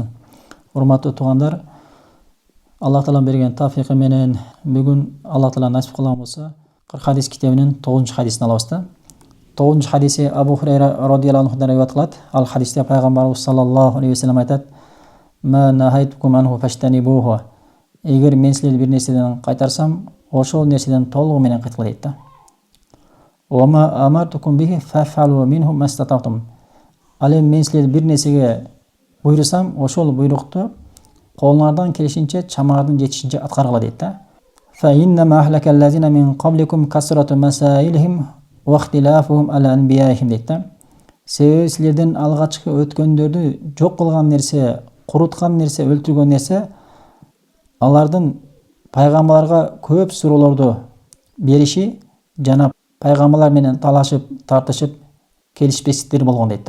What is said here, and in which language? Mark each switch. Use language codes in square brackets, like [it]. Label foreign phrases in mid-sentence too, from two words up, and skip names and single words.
[uz] Hurmatli tug'anlar, Alloh taolo bergan tavfiqi bilan bugun Alloh taolo nasib qilgan bo'lsa 40 hadis kitobining 9-hadisini olamiz. 9-hadisi Abu Hurayra [ar] رضي الله عنه [uz] dan rivoyat qiladi. Al hadisda payg'ambarimiz [ar] صلى الله عليه وسلم [uz] aytadi: [ar] "ما نهيتكم عنه فاجتنبوه." [uz] Agar men sizlarni bir narsadan qaytarsam, o'sha narsadan to'liq meni qaytqilar deydi. [ar] "وما أمرتكم به فافعلوا منه ما استطعتم." [uz] Alim men sizlarga bir narsaga buyursam, o'sha buyruqni qo'llardan kelishincha, chamardan yetishincha atqarg'ila deydi. [ar] "فإنما أهلك الذين من قبلكم كثرة مسائلهم واختلافهم على أنبيائهم." [uz] deydi. Sizlardan alg'achqi o'tganlarni yo'q qilgan narsa, quritgan narsa, o'ltirgan narsa, ulardan payg'ambarlarga ko'p so'rovlarni berishi, janob payg'ambarlar bilan talashib, tartishib kelishbesliklar bo'lgan deydi.